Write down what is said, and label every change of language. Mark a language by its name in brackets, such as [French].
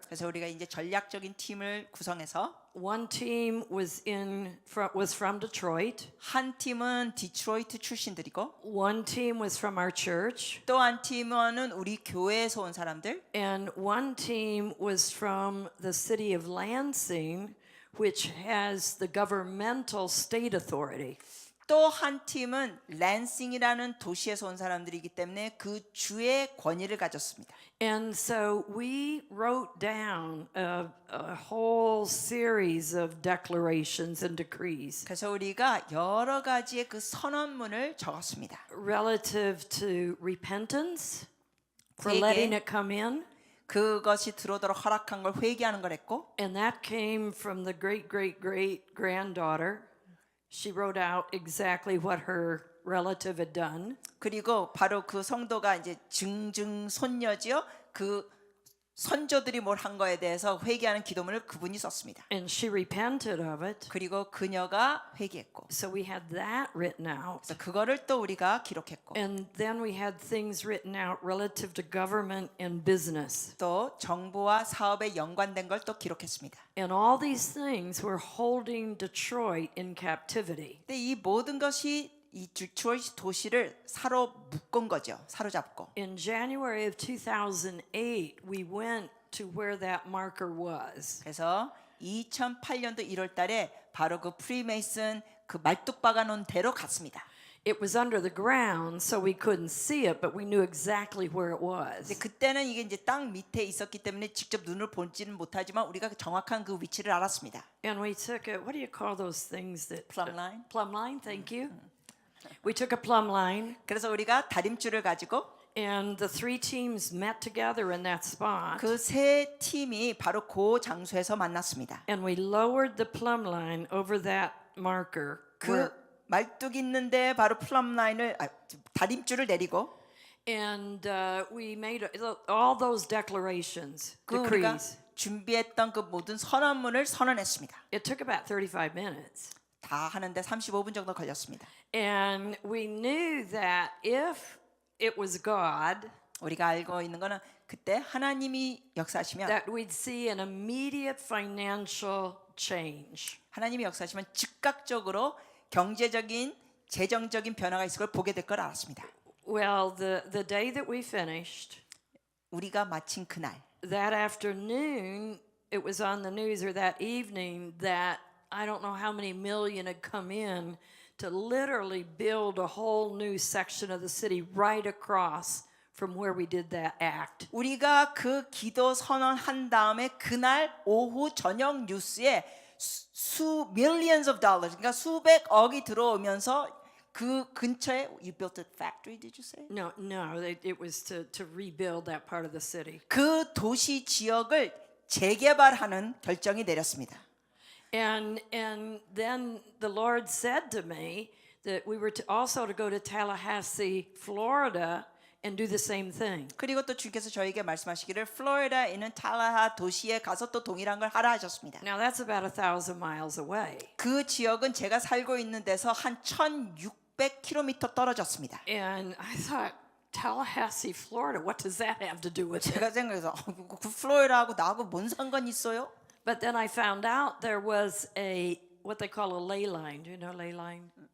[Korean] 그래서 우리가 이제 전략적인 팀을 구성해서 [English] One team was from Detroit. [Korean] 한 팀은 디트로이트 출신들이고 [English] One team was from our church. [Korean] 또 한 팀은 우리 교회에서 온 사람들 [English] And one team was from the city of Lansing, which has the governmental state authority. [Korean] 또 한 팀은 랜싱이라는 도시에서 온 사람들이기 때문에 그 주의 권위를 가졌습니다. [English] And so we wrote down a whole series of declarations and decrees [Korean] 그래서 우리가 여러 가지의 그 선언문을 적었습니다. [English] relative to repentance, for [Korean] 회개. [English] letting it come in. [Korean] 그것이 들어오도록 허락한 걸 회개하는 걸 했고 [English] And that came from the great granddaughter. She wrote out exactly what her relative had done. [Korean] 그리고 바로 그 성도가 이제 증증 손녀지요. 그 선조들이 뭘 한 거에 대해서 회개하는 기도문을 그분이 썼습니다. [English] And she repented of it. [Korean] 그리고 그녀가 회개했고 [English] So we had that written out. [Korean] 그래서 그거를 또 우리가 기록했고 [English] And then we had things written out relative to government and business. [Korean] 또 정부와 사업에 연관된 걸 또 기록했습니다. [English] And all these things were holding Detroit in captivity. [Korean] 근데 이 모든 것이 이 디트로이트 도시를 묶은 거죠. 사로잡고. [English] In January of 2008, we went to where that marker was. [Korean] 그래서 2008년도 1월 달에 바로 그 프리메이슨 그 말뚝 박아놓은 대로 갔습니다. [English] It was under the ground, so we couldn't see it, but we knew exactly where it was. [Korean] 근데 그때는 이게 이제 땅 밑에 있었기 때문에 직접 눈을 보지는 못하지만 우리가 정확한 그 위치를 알았습니다. [English] And we took what do you call those things that Plumb line? Plumb line, thank you. We took a plumb line, [Korean] 그래서 우리가 다림줄을 가지고 [English] and the three teams met together in that spot. [Korean] 그 세 팀이 바로 그 장소에서 만났습니다. [English] And we lowered the plumb line over that marker. [Korean] 그 말뚝 있는데 바로 플럼 라인을 다림줄을 내리고 [English] And we made all those declarations, [Korean] 그 우리가 [English] decrees. [Korean] 준비했던 그 모든 선언문을 선언했습니다. [English] It took about 35 minutes. [Korean] 다 하는데 35분 정도 걸렸습니다. [English] And we knew that if it was God, [Korean] 우리가 알고 있는 거는 그때 하나님이 역사하시면 [English] that we'd see an immediate financial change. [Korean] 하나님이 역사하시면 즉각적으로 경제적인 재정적인 변화가 있을 걸 보게 될 걸 알았습니다. [English] Well, the day that we finished, [Korean] 우리가 마친 그날 [English] that afternoon, it was on the news or that evening that I don't know how many million had come in to literally build a whole new section of the city right across from where we did that act. [Korean] 우리가 그 기도 선언한 다음에 그날 오후 저녁 뉴스에 수 [English] millions of dollars, [Korean] 그러니까 수백억이 들어오면서 그 근처에 [English] you built a factory, did you say? No, it was to rebuild that part of the city. [Korean] 그 도시 지역을 재개발하는 결정이 내렸습니다. [English] And then the Lord said to me that we were also to go to Tallahassee, Florida, and do the same thing. [Korean] 그리고 또 주께서 저에게 말씀하시기를 플로리다에 있는 탈라하 도시에 가서 또 동일한 걸 하라 하셨습니다. [English] Now that's about 1,000 miles away. [Korean] 그 지역은 제가 살고 있는 데서 한 1,600km 떨어졌습니다. [English] And I thought, Tallahassee, Florida, what does that have to do with it? [Korean] 제가 생각해서 그 플로리다하고 나하고 뭔 상관 있어요? [English] But then I found out there was what they call a ley line. Do you know ley line?